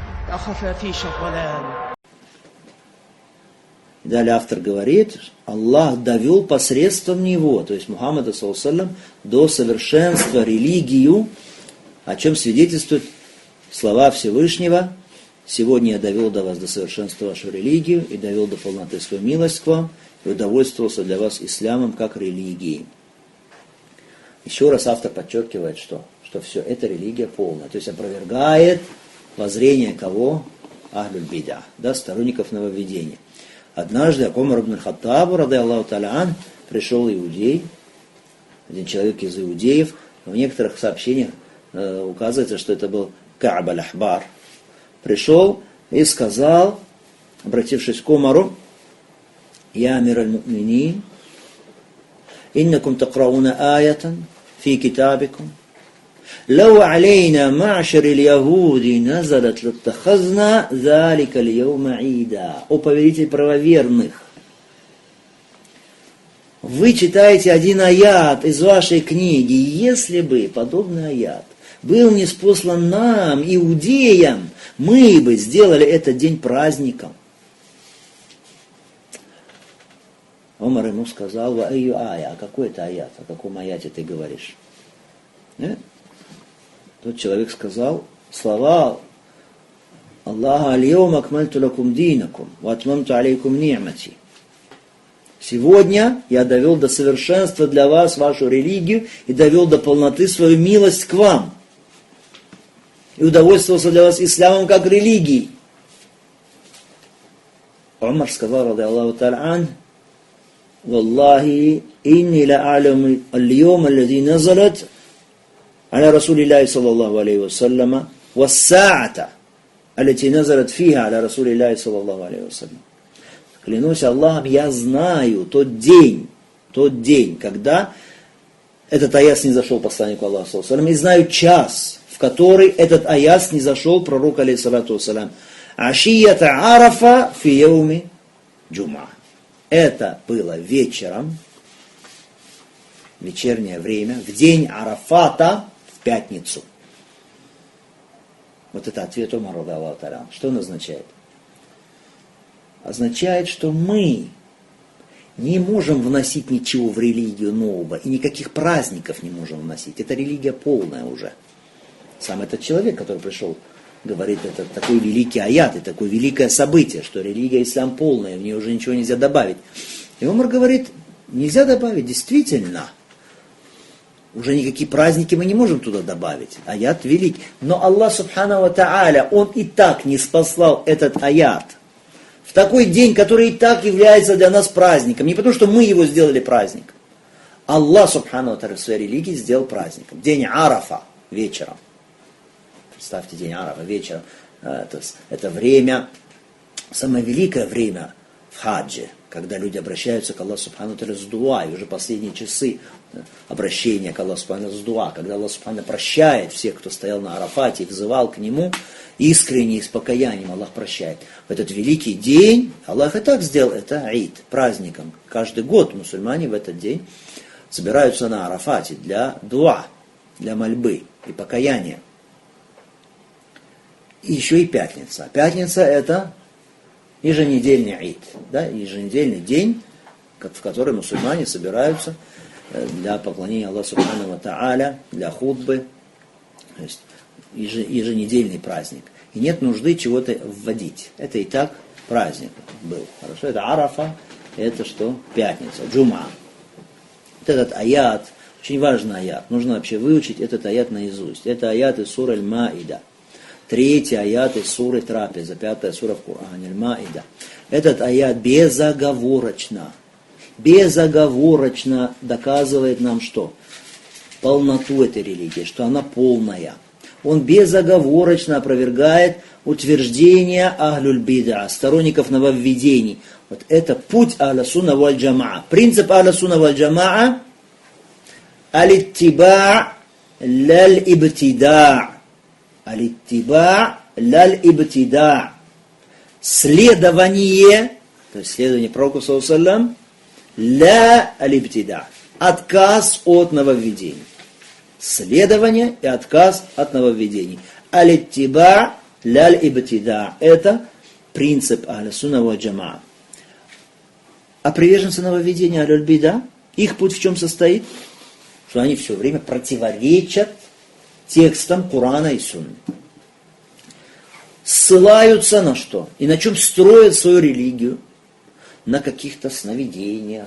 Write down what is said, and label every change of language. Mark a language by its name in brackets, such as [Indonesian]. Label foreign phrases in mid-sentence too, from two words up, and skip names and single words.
[Russian] Далее автор говорит, Аллах довел посредством него, то есть Мухаммада, саллаллаху, до совершенства религию, о чем свидетельствуют слова Всевышнего: «Сегодня я довел до вас до совершенства вашу религию и довел до полноты свою милость к вам, и удовольствовался для вас исламом как религией». Еще раз автор подчеркивает, что все это религия полная, то есть опровергает воззрение кого? [Arabic] أهل البدع, [Russian] да, сторонников нововведения. Однажды к Умару ибн Хаттабу, [Arabic] رضي الله تعالى عنه, [Russian] пришел иудей, один человек из иудеев. В некоторых сообщениях указывается, что это был Ка'б аль-Ахбар. [Arabic] Пришел и сказал, обратившись к Умару: «يا أمير المؤمنين إنكم تقرؤون آية في كتابكم. لو علينا معشر اليهود نزلت لاتخذنا ذلك اليوم عيدا». [Russian] О повелитель правоверных, вы читаете один аят из вашей книги, если бы подобный аят был ниспослан нам, иудеям, мы бы сделали этот день праздником. Умар ему сказал: [Arabic] «Ва айю ая», [Russian] а какой это аят, о каком аяте ты говоришь? [Arabic] Тот человек сказал слова Аллаха: «اليوم أكملت لكم دينكم وأتممت عليكم نعمتي». [Russian] Сегодня я довел до совершенства для вас вашу религию и довел до полноты свою милость к вам. И удовольствовался для вас исламом как религией. [Arabic] Умар сказал, رضي الله تعالى عنه والله إني لأعلم اليوم الذي نزلت على رسول الله صلى الله عليه وسلم والساعة التي نزلت فيها على رسول الله صلى الله عليه وسلم». [Russian] Клянусь Аллахом, я знаю тот день, когда этот аяс не зашел посланнику Аллаха, [Arabic] صلى الله عليه وسلم, [Russian] и знаю час, в который этот аяс не зашел пророк, [Arabic] عليه الصلاة والسلام. عشية عرفة في يوم جمعة. [Russian] Это было вечером, вечернее время, в день Арафата, в пятницу. Вот это ответ Умара, [Arabic] رضي الله تعالى. [Russian] Что он означает? Означает, что мы не можем вносить ничего в религию нового, и никаких праздников не можем вносить. Это религия полная уже. Сам этот человек, который пришел, говорит, это такой великий аят, и такое великое событие, что религия ислам полная, в нее уже ничего нельзя добавить. И Умар говорит: нельзя добавить, действительно. Уже никакие праздники мы не можем туда добавить. Аят велик. Но Аллах [Arabic] سبحانه وتعالى, [Russian] Он и так не спаслал этот аят в такой день, который и так является для нас праздником. Не потому, что мы его сделали праздником. Аллах [Arabic] سبحانه وتعالى [Russian] в своей религии сделал праздником. День Арафа вечером. Представьте, день Арафа вечером. Это время, самое великое время в хаджи, когда люди обращаются к Аллаху [Arabic] سبحانه وتعالى [Russian] с дуа, и уже последние часы обращения к Аллаху [Arabic] سبحانه وتعالى [Russian] с дуа, когда Аллах [Arabic] سبحانه وتعالى [Russian] прощает всех, кто стоял на Арафате и взывал к Нему, искренне и с покаянием Аллах прощает. В этот великий день Аллах и так сделал это аид, праздником. Каждый год мусульмане в этот день собираются на Арафате для дуа, для мольбы и покаяния. И еще и пятница. Пятница — это еженедельный аид, да, еженедельный день, в который мусульмане собираются для поклонения Аллаху [Arabic] سبحانه وتعالى, [Russian] для хутбы, то есть еженедельный праздник. И нет нужды чего-то вводить. Это и так праздник был. Хорошо, это Арафа, это что? Пятница, джума. Вот этот аят, очень важный аят. Нужно вообще выучить этот аят наизусть. Это аят из суры Аль-Маида. 3-й аят из суры Трапеза, 5-я сура в Коране, Аль-Маида. Этот аят безоговорочно доказывает нам что? Полноту этой религии, что она полная. Он безоговорочно опровергает утверждение [Arabic] أهل البدع, [Russian] сторонников нововведений. Вот это путь [Arabic] أهل السنة والجماعة. Принцип أهل السنة والجماعة الاتباع لا الابتداع'. الاتباع لا الابتداع'. [Russian] Следование, то есть следование пророку [Arabic] صلى الله عليه وسلم, لا الابتداع'. [Russian] Отказ от нововведений. Следование и отказ от нововведений. [Arabic] الاتباع لا الابتداع. [Russian] Это принцип [Arabic] أهل السنة والجماعة. [Russian] А приверженцы нововведения аль-бида, их путь в чем состоит? Что они все время противоречат текстам Корана и Сунны. Ссылаются на что? И на чем строят свою религию? На каких-то сновидениях.